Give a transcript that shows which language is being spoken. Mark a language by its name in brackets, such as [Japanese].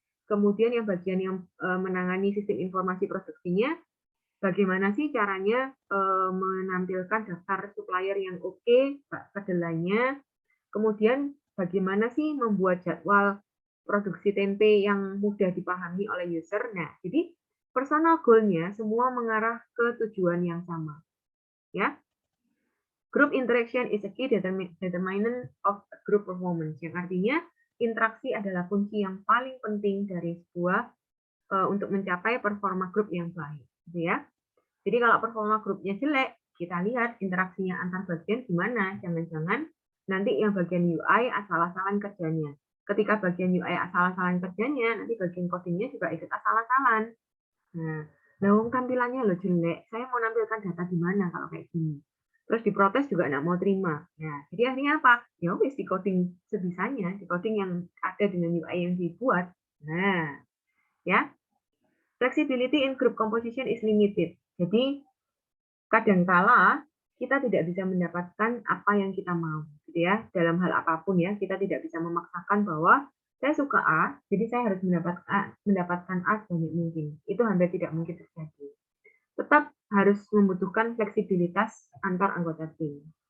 [Indonesian] Kemudian yang bagian yang menangani sistem informasi produksinya, bagaimana sih caranya menampilkan daftar supplier yang oke, kedelainya. Kemudian bagaimana sih membuat jadwal produksi tempe yang mudah dipahami oleh user. Nah, jadi personal goal-nya semua mengarah ke tujuan yang sama. Ya. [English] Group interaction is a key determinant of group performance. [Indonesian] Yang artinya interaksi adalah kunci yang paling penting dari sebuah untuk mencapai performa grup yang baik, gitu ya. Jadi kalau performa grupnya jelek, kita lihat interaksinya antar bagian gimana. Jangan-jangan nanti yang bagian UI asal-asalan kerjanya. Ketika bagian UI asal-asalan kerjanya, nanti bagian codingnya juga ikut asal-asalan. Nah, tampilannya lo jelek. Saya mau nampilkan data di mana kalau kayak gini. Terus diprotes juga nggak mau terima. Nah, jadi akhirnya apa? [Javanese] Ya wis [Indonesian] di coding sebisanya, di coding yang ada dengan UI yang dibuat. Nah, ya. [English] Flexibility in group composition is limited. [Indonesian] Jadi kadangkala kita tidak bisa mendapatkan apa yang kita mau, gitu ya. Dalam hal apapun ya, kita tidak bisa memaksakan bahwa saya suka A, jadi saya harus mendapatkan A sebanyak mungkin. Itu hampir tidak mungkin terjadi. Tetap harus membutuhkan fleksibilitas antar anggota tim.